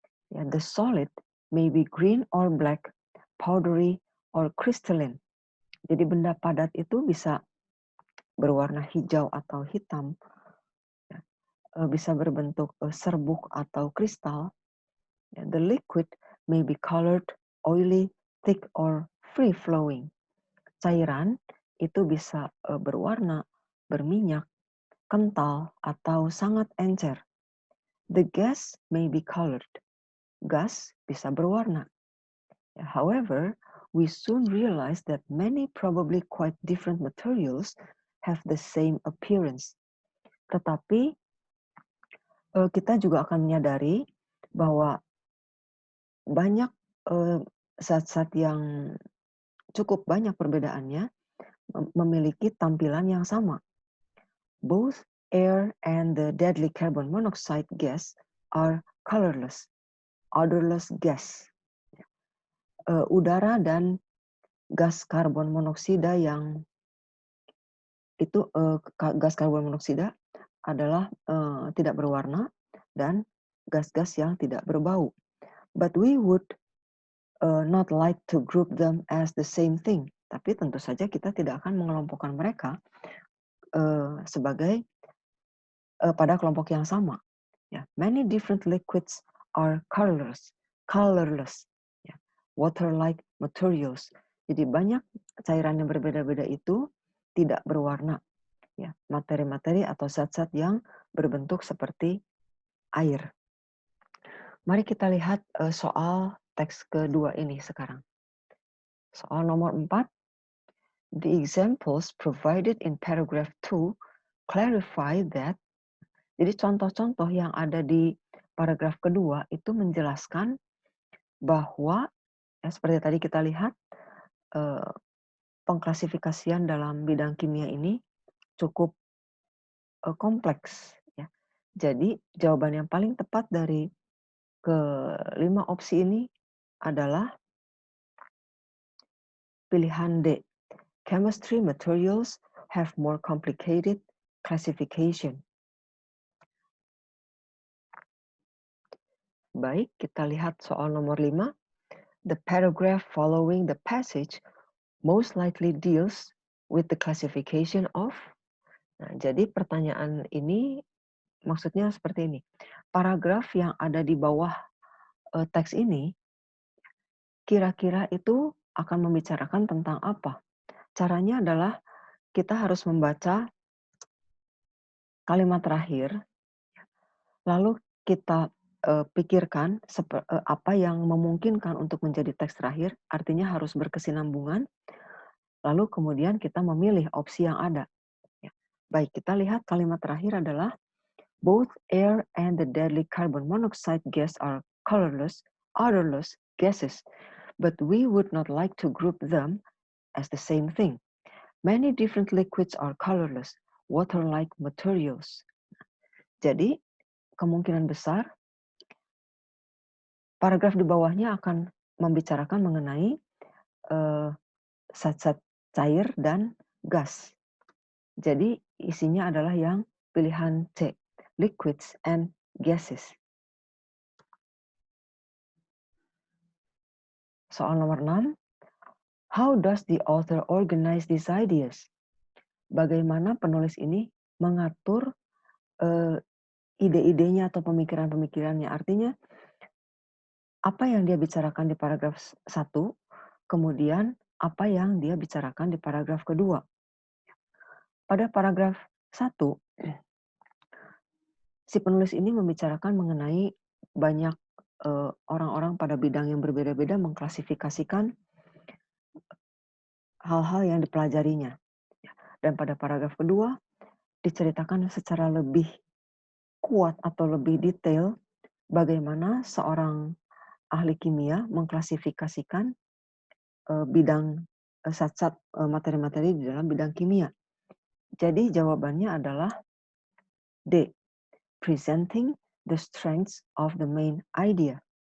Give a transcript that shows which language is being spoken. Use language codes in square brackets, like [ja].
[en] Ya, the solid may be green or black, powdery or crystalline. [id] Jadi benda padat itu bisa berwarna hijau atau hitam, ya, bisa berbentuk serbuk atau kristal. [en] Ya, the liquid may be colored, oily, thick or free flowing. [id] Cairan itu bisa berwarna, berminyak, kental atau sangat encer. [en] The gas may be colored. [id] Gas bisa berwarna. [en] However, we soon realize that many probably quite different materials have the same appearance. [id] Tetapi kita juga akan menyadari bahwa banyak zat-zat yang cukup banyak perbedaannya memiliki tampilan yang sama. [en] Both air and the deadly carbon monoxide gas are colorless, odorless gas. [id] Udara dan gas karbon monoksida yang itu gas karbon monoksida adalah tidak berwarna dan gas-gas yang tidak berbau. [en] But we would not like to group them as the same thing. [id] Tapi tentu saja kita tidak akan mengelompokkan mereka sebagai pada kelompok yang sama. [en] Ya, many different liquids are colorless. Ya, water-like materials. [id] Jadi banyak cairan yang berbeda-beda itu tidak berwarna. Ya, materi-materi atau zat-zat yang berbentuk seperti air. Mari kita lihat soal teks kedua ini sekarang. Soal nomor 4. [en] The examples provided in paragraph 2 clarify that. [id] Jadi contoh-contoh yang ada di paragraf kedua itu menjelaskan bahwa ya, seperti tadi kita lihat pengklasifikasian dalam bidang kimia ini cukup kompleks. Ya. Jadi jawaban yang paling tepat dari kelima opsi ini adalah pilihan D. [en] Chemistry materials have more complicated classification. [id] Baik, kita lihat soal nomor 5. [en] The paragraph following the passage most likely deals with the classification of. [id] Nah, jadi pertanyaan ini maksudnya seperti ini. Paragraf yang ada di bawah teks ini kira-kira itu akan membicarakan tentang apa? Caranya adalah kita harus membaca kalimat terakhir, lalu kita pikirkan apa yang memungkinkan untuk menjadi teks terakhir, artinya harus berkesinambungan, lalu kemudian kita memilih opsi yang ada. Ya. Baik, kita lihat kalimat terakhir adalah [en] both air and the deadly carbon monoxide gas are colorless, odorless gases, but we would not like to group them as the same thing. Many different liquids are colorless, water-like materials. [id] Jadi, kemungkinan besar paragraf di bawahnya akan membicarakan mengenai zat-zat cair dan gas. Jadi, isinya adalah yang pilihan C, [en] liquids and gases. [id] Soal nomor 6. [en] How does the author organize these ideas? [id] Bagaimana penulis ini mengatur ide-idenya atau pemikiran-pemikirannya. Artinya, apa yang dia bicarakan di paragraf 1, kemudian apa yang dia bicarakan di paragraf kedua. Pada paragraf 1, si penulis ini membicarakan mengenai banyak orang-orang pada bidang yang berbeda-beda mengklasifikasikan hal-hal yang dipelajarinya. Dan pada paragraf kedua, diceritakan secara lebih kuat atau lebih detail bagaimana seorang ahli kimia mengklasifikasikan bidang zat-zat materi-materi di dalam bidang kimia. Jadi jawabannya adalah D. [en] Presenting the strengths of the main idea.